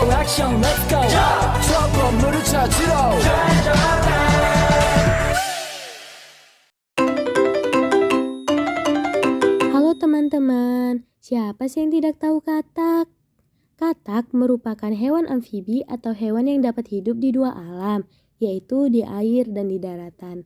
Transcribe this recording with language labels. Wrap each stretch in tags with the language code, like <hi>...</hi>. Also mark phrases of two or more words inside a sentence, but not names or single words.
<ko>액션</ko> <en>let's go</en> <ko>저 건물을 찾으러</ko> <id>Halo teman-teman, siapa sih yang tidak tahu katak? Katak merupakan hewan amfibi atau hewan yang dapat hidup di dua alam, yaitu di air dan di daratan.</id>